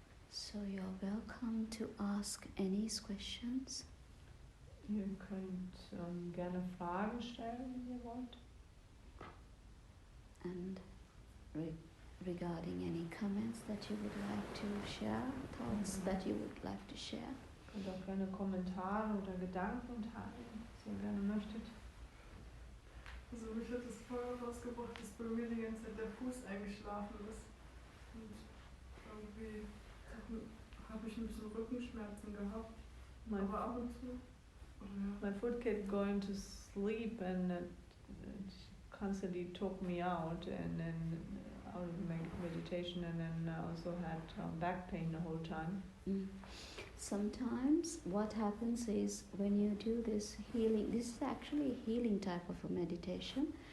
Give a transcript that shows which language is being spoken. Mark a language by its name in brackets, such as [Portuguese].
[English] So you're welcome to ask any questions. [German] Ihr könnt gerne Fragen stellen, wenn ihr wollt. [English] And regarding any comments that you would like to share, thoughts that you would like to share. [German] Könnt auch gerne Kommentare oder Gedanken teilen, was ihr gerne möchtet. Also mich hat das voll rausgebracht, dass bei mir die ganze Zeit der Fuß eingeschlafen ist. Und irgendwie habe ich ein bisschen Rückenschmerzen gehabt. Aber ab und zu. [English] My foot kept going to sleep and it constantly took me out and then out of meditation, and then I also had back pain the whole time. Sometimes what happens is when you do this healing, this is actually a healing type of a meditation.